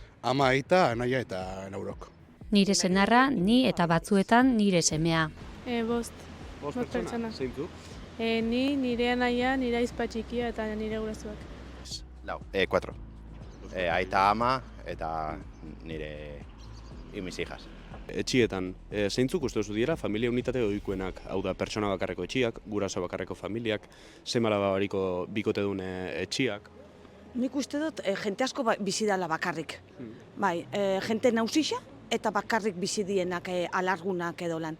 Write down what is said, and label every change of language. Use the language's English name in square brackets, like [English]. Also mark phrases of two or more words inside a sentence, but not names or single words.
[Basque] Ama aita, anaia eta laurok. Nire senarra, ni eta batzuetan nire semea. Bost pertsona. Zeintzuk? Ni, nire anaia, nire aizpa txikia eta nire gurasoak. 4. Aita ama eta nire [Spanish] y mis hijas. [Basque] Etxietan, zeintzuk uste duzu dira familia unitate ohikoenak, hau da pertsona bakarreko etxiak, guraso bakarreko familiak, seme-alaba bariko bikotedun etxiak. Nik uste dut jente asko bizi dela bakarrik. Bai, jente nausixa eta bakarrik bizi dienak alargunak edo lan.